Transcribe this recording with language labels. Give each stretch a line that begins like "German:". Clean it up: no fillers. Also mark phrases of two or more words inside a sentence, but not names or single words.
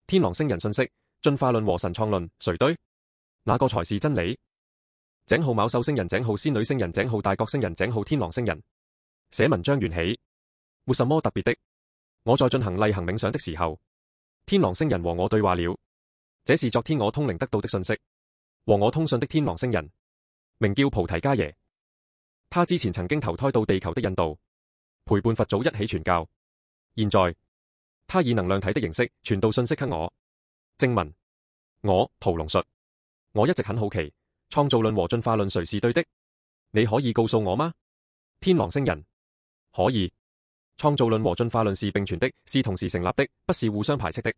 Chinese: 天狼星人信息：進化論和神創論，誰對？哪個才是真理？井號昴宿星人，井號仙女星人，井號大角星人，井號天狼星人。寫文章緣起，沒什麼特別的。我在進行例行冥想的時候，天狼星人和我對話了。這是昨天我通靈得到的信息。和我通訊的天狼星人名叫菩提伽耶，他之前曾經投胎到地球的印度，陪伴佛祖一起傳教。現在他以能量體的形式傳導信息給我。正文：我屠龍術。我一直很好奇，創造論和進化論誰是對的？你可以告訴我嗎？天狼星人：可以。創造論和進化論是並存的，是同時成立的，不是互相排斥的。